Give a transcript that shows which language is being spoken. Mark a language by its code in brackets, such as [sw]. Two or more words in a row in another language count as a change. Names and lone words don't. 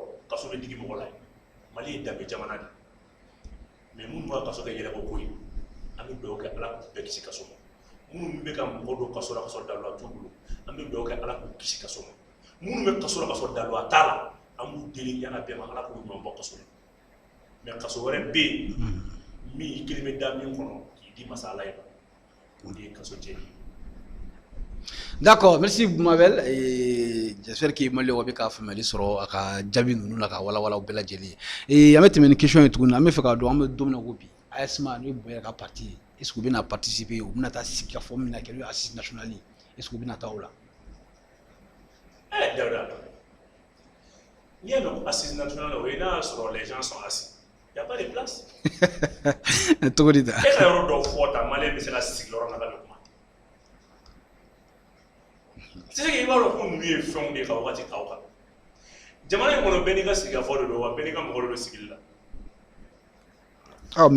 [bm] kaso bɛ digi mɔgɔ la Mali ye danbe jamana de mais minnu ka kaso kɛ yɛlɛbɔ ko ye an bɛ dugawu kɛ Ala k'u bɛɛ kisi kaso ma minnu bɛ ka mɔgɔ don kaso la ka sɔrɔ dalu t'u bolo an bɛ dugawu kɛ Ala k'u kisi kaso ma minnu bɛ kaso la ka sɔrɔ dalu t'a la an b'u deli yana bɛɛ ma Ala k'u ɲɔgɔn bɔ kaso la mais kaso wɛrɛ bɛ yen min i kelen bɛ da min kɔnɔ k'i di masa Ala ye o de ye kaso jɛli. [fr] D'accord, merci Boumabel. Et j'espère que [bm] Mali wa bɛ ka faamuyali sɔrɔ a ka jaabi ninnu la ka walawala u bɛɛ lajɛlen ye. An bɛ tɛmɛ ni question ye tuguni, an bɛ fɛ k'a dɔn an bɛ don min na ko bi AESMA n'o ye Bonya ka parti ye, [fr] est-ce que [bm] u bɛna participer u bɛna taa sigi ka fɔ min na kɛ n'o ye [fr] assise nationale [bm] ye, [fr] est-ce que [bm] u bɛna taa o la? Dawuda, n'i y'a mɛn ko [fr] assise nationale [bm] o ye n'a y'a sɔrɔ [fr] les gens sont assis, il y a pas de place. [bm] Cogo di ta? E ka yɔrɔ dɔ fɔ ta Malien bɛ se ka sigi yɔrɔ min na ka bɛ kuma. [fr] C'est que [bm] i b'a dɔn ko ninnu ye fɛnw de ye ka wagati ta o kan. Jamana in kɔnɔ bɛɛ n'i ka sigikafɔ de don wa bɛɛ n'i ka mɔgɔ de don sigili la. Mais